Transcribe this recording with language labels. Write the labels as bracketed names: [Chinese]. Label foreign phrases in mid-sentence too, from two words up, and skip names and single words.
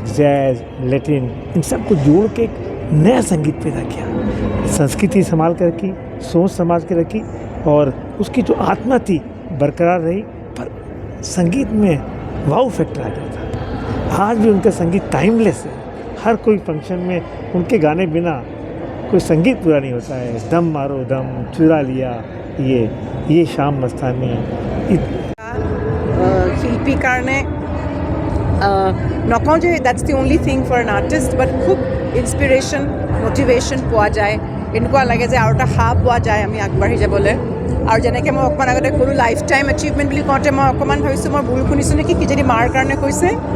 [Hindi] जैज़ लैटिन इन सब को जोड़ के एक नया संगीत पैदा किया संस्कृति संभाल कर रखी सोच समाज के रखी और उसकी जो आत्मा थी बरकरार रही पर संगीत में [English] wow factor [Hindi] आ गया था आज भी उनका संगीत टाइमलेस है हर कोई फंक्शन में उनके गाने बिना कोई संगीत पूरा नहीं होता है दम मारो दम चुरा लिया ये शाम मस्तानी [Assamese] শিল্পী কাৰণে নকওঁ যে [English] that's the only thing for an artist but [Assamese] খুব [English] inspiration motivation [Assamese] পোৱা যায় এনেকুৱা লাগে যে আৰু এটা সাহ পোৱা যায় আমি আগবাঢ়ি যাবলৈ আৰু যেনেকৈ মই অকণমান আগতে ক'লোঁ [English] lifetime achievement [Assamese] বুলি কওঁতে মই অকণমান ভাবিছোঁ মই ভুল শুনিছোঁ নেকি কিজানি মাৰ কাৰণে কৈছে